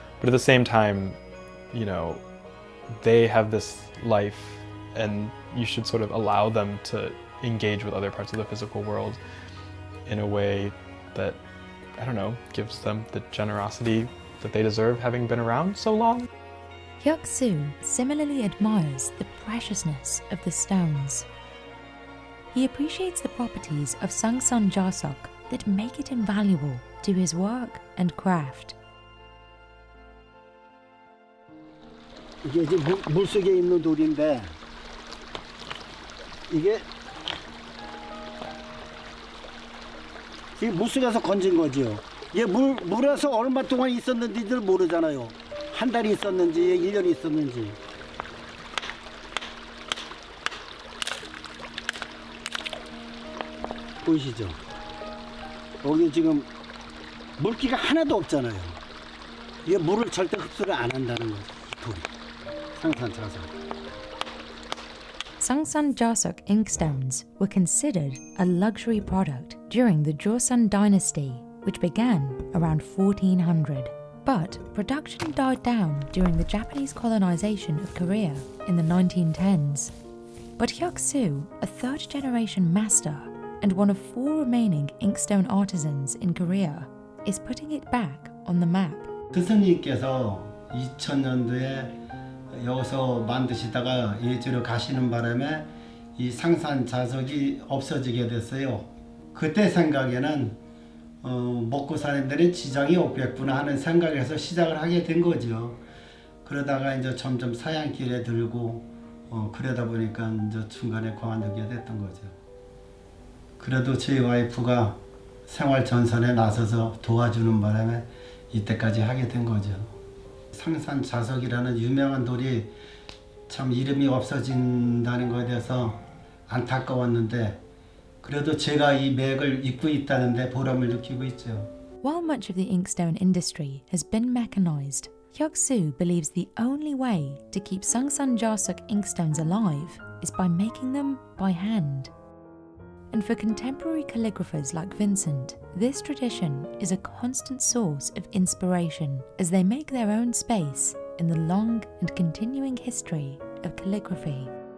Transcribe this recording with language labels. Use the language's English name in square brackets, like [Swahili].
[English] But at the same time, they have this life, and you should sort of allow them to engage with other parts of the physical world in a way that, gives them the generosity that they deserve, having been around so long. Hyuk-soo similarly admires the preciousness of the stones. He appreciates the properties of Sangsan Jasok that make it invaluable to his work and craft. [Korean] 이게 이제 물속에 있는 돌인데 이게 물속에서 건진 거지요. 이게 물에서 얼마 동안 있었는지를 모르잖아요. 한 달이 있었는지 1년이 있었는지. 보이시죠? 여기 지금 물기가 하나도 없잖아요. 이게 물을 절대 흡수를 안 한다는 거죠. 돌이. 상산 자석. [English] Sangsan Jasok inkstones were considered a luxury product during the Joseon dynasty, which began around 1400. But production died down during the Japanese colonization of Korea in the 1910s. But Hyuk-soo, a third-generation master and one of 4 remaining inkstone artisans in Korea, is putting it back on the map. [Korean] 스승님께서 2000년도에 여기서 만드시다가 예주로 가시는 바람에 이 상산 자석이 없어지게 됐어요. 그때 생각에는 먹고 사는 데는 지장이 없겠구나 하는 생각에서 시작을 하게 된 거죠. 그러다가 이제 점점 사양길에 들고 그러다 보니까 이제 중간에 그만두게 됐던 거죠. 그래도 제 와이프가 생활 전선에 나서서 도와주는 바람에 이때까지 하게 된 거죠. 상산 자석이라는 유명한 돌이 참 이름이 없어진다는 것에 대해서 안타까웠는데 그래도 제가 이 맥을 잇고 있다는데 보람을 느끼고 있죠. [English] While much of the inkstone industry has been mechanized, Hyuk-soo believes the only way to keep Sungsan Jasuk inkstones alive is by making them by hand. And for contemporary calligraphers like Vincent, this tradition is a constant source of inspiration as they make their own space in the long and continuing history of calligraphy.